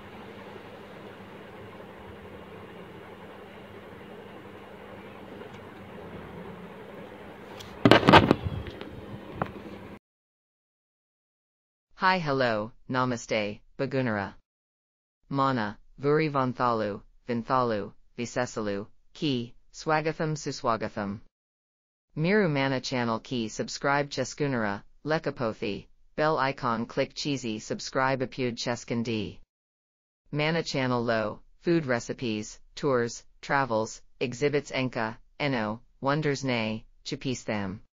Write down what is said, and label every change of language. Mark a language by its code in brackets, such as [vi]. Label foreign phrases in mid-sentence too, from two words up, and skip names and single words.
[en] Hi, hello, namaste, [te] Bagunara. మన, ఊరి వింతలు, విశేషాలు, కి, స్వాగతం సుస్వాగతం. మీరు మన ఛానల్ కి సబ్స్క్రైబ్ చేసుకున్నారా, లేకపోతే, [en] bell icon click [te] చేసి సబ్స్క్రైబ్ అప్పుడు చేసుకోండి. మన ఛానల్ లో, [en] food recipes, tours, travels, exhibits [te] ఇంకా, ఎన్నో, వండర్స్ నే, చూపిస్తాం.